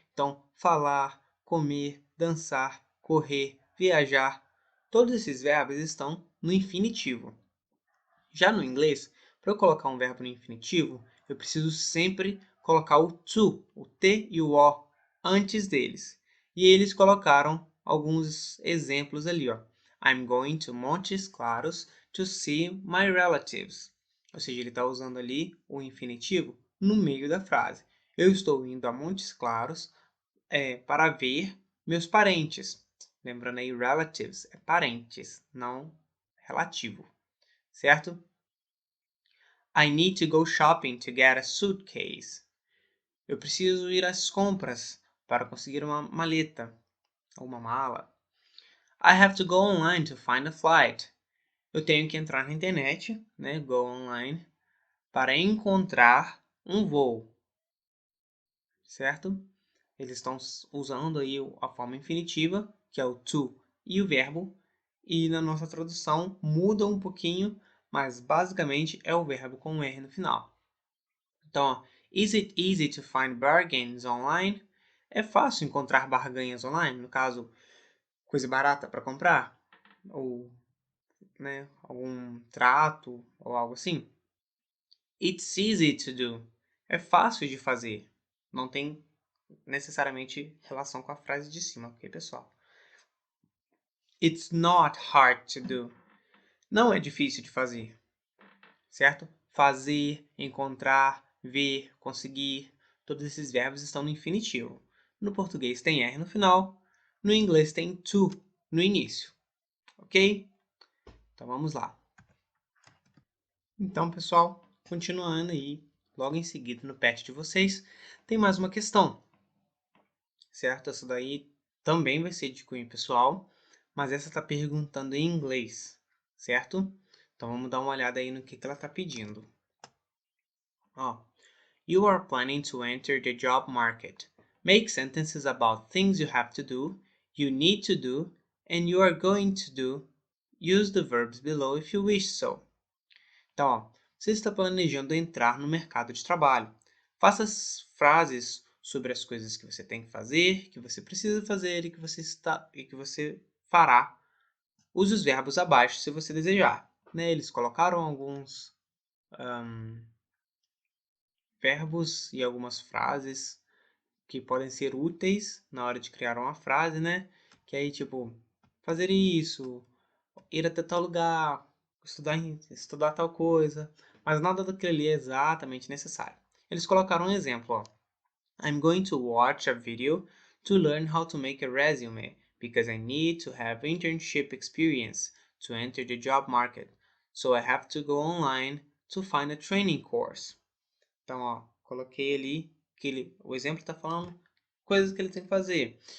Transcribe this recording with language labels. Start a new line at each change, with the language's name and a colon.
Portuguese: Então, falar, comer, dançar, correr, viajar, todos esses verbos estão no infinitivo. Já no inglês, para eu colocar um verbo no infinitivo, eu preciso sempre colocar o to, o T e o O antes deles. E eles colocaram alguns exemplos ali, ó.
English: I'm going to Montes Claros to see my relatives.
Portuguese: Ou seja, ele está usando ali o infinitivo no meio da frase. Eu estou indo a Montes Claros para ver meus parentes. Lembrando aí, relatives é parentes, não relativo, certo?
English: I need to go shopping to get a suitcase.
Portuguese: Eu preciso ir às compras para conseguir uma maleta ou uma mala.
English: I have to go online to find a flight.
Portuguese: Eu tenho que entrar na internet, né,
English: go online,
Portuguese: para encontrar um voo, certo? Eles estão usando aí a forma infinitiva, que é o to e o verbo, e na nossa tradução muda um pouquinho, mas basicamente é o verbo com um R no final. Então, ó,
English: is it easy to find bargains online?
Portuguese: É fácil encontrar barganhas online, no caso, coisa barata para comprar, ou né, algum trato ou algo assim.
English: It's easy to do.
Portuguese: É fácil de fazer. Não tem necessariamente relação com a frase de cima, ok, pessoal?
English: It's not hard to do.
Portuguese: Não é difícil de fazer, certo? Fazer, encontrar, ver, conseguir, todos esses verbos estão no infinitivo. No português tem R no final, no inglês tem to no início, ok? Então vamos lá. Então, pessoal, continuando aí, logo em seguida no pet de vocês, tem mais uma questão, certo? Essa daí também vai ser de cunho pessoal, mas essa está perguntando em inglês, certo? Então vamos dar uma olhada aí no que ela está pedindo.
English: Ó, you are planning to enter the job market. Make sentences about things you have to do, you need to do, and you are going to do. Use the verbs below if you wish so.
Portuguese: Então, ó, você está planejando entrar no mercado de trabalho. Faça as frases sobre as coisas que você tem que fazer, que você precisa fazer e que você fará. Use os verbos abaixo se você desejar. Né? Eles colocaram alguns verbos e algumas frases que podem ser úteis na hora de criar uma frase, né? Que aí, tipo, fazer isso, ir até tal lugar, estudar tal coisa, mas nada daquilo ali é exatamente necessário. Eles colocaram um exemplo, ó.
English: I'm going to watch a video to learn how to make a resume because I need to have internship experience to enter the job market. So I have to go online to find a training course.
Portuguese: Então, ó, coloquei ali que o exemplo está falando coisas que ele tem que fazer.